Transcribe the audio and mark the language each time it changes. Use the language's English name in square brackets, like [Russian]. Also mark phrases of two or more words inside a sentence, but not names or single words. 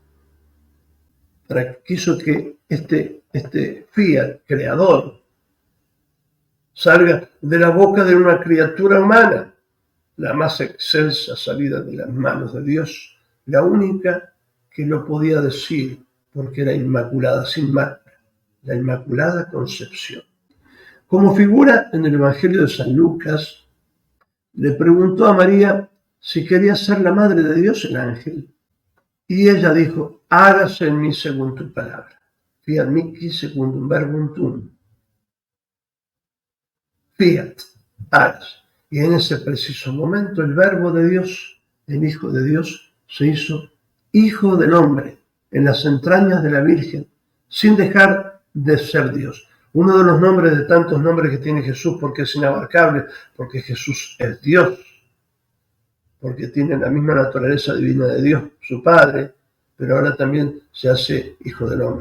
[Spanish] Quiso que este fiat, creador, salga de la boca de una criatura humana, la más excelsa salida de las manos de Dios, la única que lo podía decir, porque era inmaculada, sin mácula, la Inmaculada Concepción. Como figura en el Evangelio de San Lucas, le preguntó a María si quería ser la madre de Dios el ángel, y ella dijo: hágase en mí según tu palabra. [Latin] Fiat mihi secundum verbum tuum. Fiat, [Spanish] hágase. Y en ese preciso momento el Verbo de Dios, el Hijo de Dios, se hizo Hijo del hombre en las entrañas de la Virgen, sin dejar de ser Dios. Uno de los nombres, de tantos nombres que tiene Jesús, porque es inabarcable, porque Jesús es Dios, porque tiene la misma naturaleza divina de Dios, su Padre, pero ahora también se hace Hijo del hombre.